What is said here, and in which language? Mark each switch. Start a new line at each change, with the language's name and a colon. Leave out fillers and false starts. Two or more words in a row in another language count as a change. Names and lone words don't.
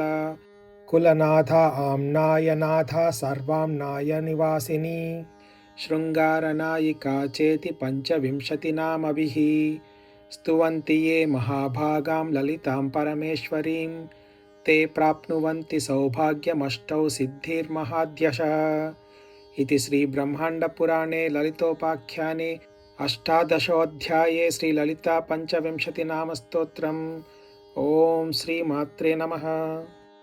Sanskrit: కులనాథ ఆమ్నాయనాథ సర్వాంనాయ నివాసిని శృంగారనాయికా చేతి పంచవింశతినామభిః. స్తువంతి యే మహాభాగాం లలితాం పరమేశ్వరీం తే ప్రాప్నువంతి సౌభాగ్యమష్టౌ సిద్ధిర్మహాద్యశः. इति श्री ब्रह्माण्डपुराणे ललितोपाख्याने अष्टादशोऽध्याये श्री ललिता पंचविंशतिनाम स्तोत्रम्. ओम श्री मात्रे नमः.